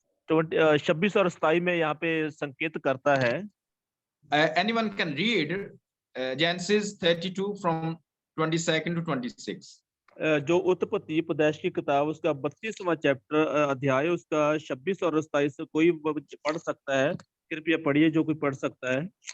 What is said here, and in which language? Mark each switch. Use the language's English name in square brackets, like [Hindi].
[Hindi] 26 और 27 में यहाँ पे संकेत करता है। [English] Anyone can read Genesis 32 from 22 to 26. [Hindi] जो उत्पत्ति पैदाइश की किताब उसका 32वां चैप्टर अध्याय उसका 26 और 27 से कोई पढ़ सकता है, कृपया पढ़िए जो कोई पढ़ सकता है।